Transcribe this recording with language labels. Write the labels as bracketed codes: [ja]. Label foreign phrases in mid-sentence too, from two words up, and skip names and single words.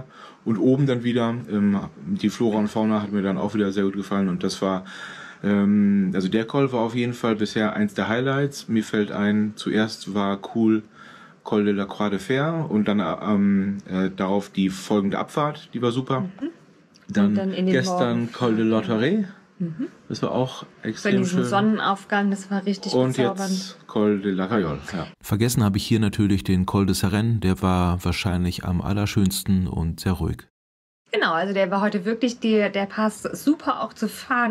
[de] Und oben dann wieder, die Flora und Fauna hat mir dann auch wieder sehr gut gefallen und das war, also der Col war auf jeden Fall bisher eins der Highlights. Mir fällt ein, zuerst war cool Col de la Croix de Fer und dann darauf die folgende Abfahrt, die war super. Dann gestern Morgen. Col de Lauterey, das war auch extrem Bei diesem schön. Sonnenaufgang, das war richtig Und bezaubernd. jetzt Col de la Cayole. Ja. Vergessen habe ich hier natürlich den Col de Seren, der war wahrscheinlich am allerschönsten und sehr ruhig. Genau, also der war heute wirklich, der passt super auch zu fahren.